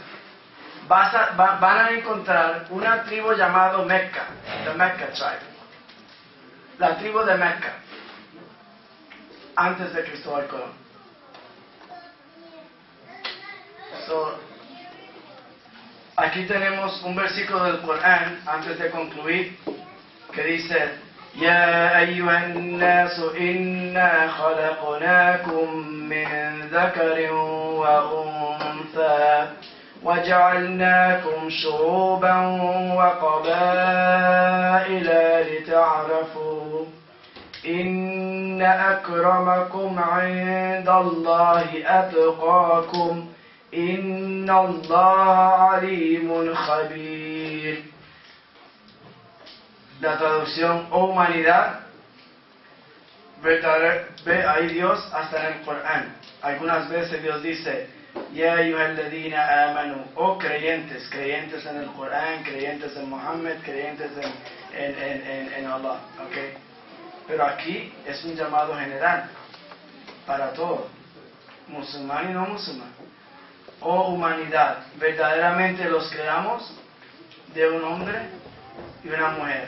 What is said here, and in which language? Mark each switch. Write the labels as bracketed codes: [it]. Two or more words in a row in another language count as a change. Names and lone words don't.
[es] Van a encontrar una tribu llamada Mecca, [en] the Mecca tribe, [es] la tribu de Mecca, antes de Cristóbal Colón. Aquí tenemos un versículo del Corán, antes de concluir, que dice: [ar] يا أيها الناس إنا خلقناكم من ذكر وأنثى وجعلناكم شعوبا وقبائل لتعرفوا إن أكرمكم عند الله أتقاكم إن الله عليم خبير. [es] La traducción, oh humanidad, ve ahí Dios hasta en el Corán. Algunas veces Dios dice, [ar] يا أيها الذين آمنوا, [es] oh creyentes en el Corán, creyentes en Muhammad, creyentes en Allah. ¿Okay? Pero aquí es un llamado general para todos, musulmán y no musulmán. Oh humanidad, verdaderamente los creamos de un hombre y una mujer.